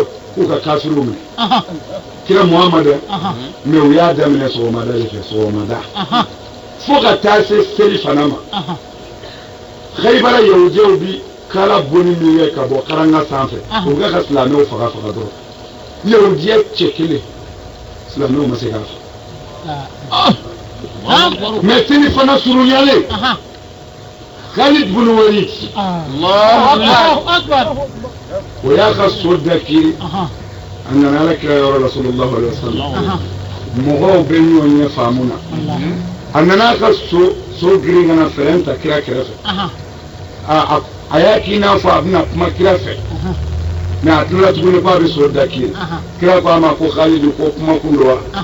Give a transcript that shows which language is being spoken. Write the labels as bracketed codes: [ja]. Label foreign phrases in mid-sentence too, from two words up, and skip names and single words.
[bm] k'u ka kafiriw minɛ kira muhamadu mɛ u y'a daminɛ sɔgɔmada de fɛ sɔgɔmada fo ka taa se seli fana ma Khaybara yahudiyaw bi kala bonni min kɛ ka bɔ karanga sanfɛ u bɛ ka silamɛw faga dɔrɔn yahudiya cɛ kelen silamɛw ma se k'a faga mais seli fana surunyalen Khalid bin Walid [ar] الله أكبر [bm] o y'a ka so dakiri a nana ala kira yɔrɔ la sallallahu alaihi wasallam mɔgɔw bɛ ɲɔgɔn ɲɛ faamu na a nana ka so girin kana fɛrɛn ta kira kɛrɛfɛ a y'a k'i n'a fɔ a bɛna kuma kira fɛ mais a tilala tuguni k'a bɛ so dakiri kira ko a ma ko Khalid ko kuma kun do wa